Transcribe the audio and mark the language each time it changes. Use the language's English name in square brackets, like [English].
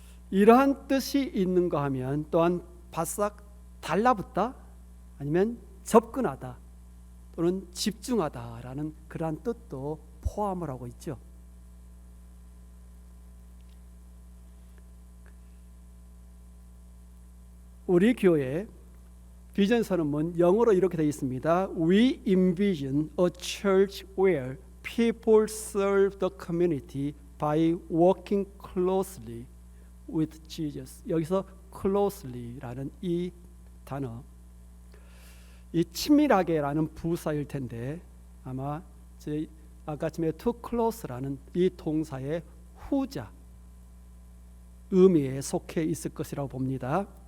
[Korean] 이러한 뜻이 있는가 하면 또한 바싹 달라붙다 아니면 접근하다 또는 집중하다라는 그러한 뜻도 포함을 하고 있죠. 우리 교회 비전 선언문 영어로 이렇게 되어 있습니다. [English] We envision a church where people serve the community by working closely with Jesus. [Korean] 여기서 closely라는 이 단어, 이 친밀하게라는 부사일 텐데 아마 아까쯤에 to close라는 이 동사의 후자 의미에 속해 있을 것이라고 봅니다.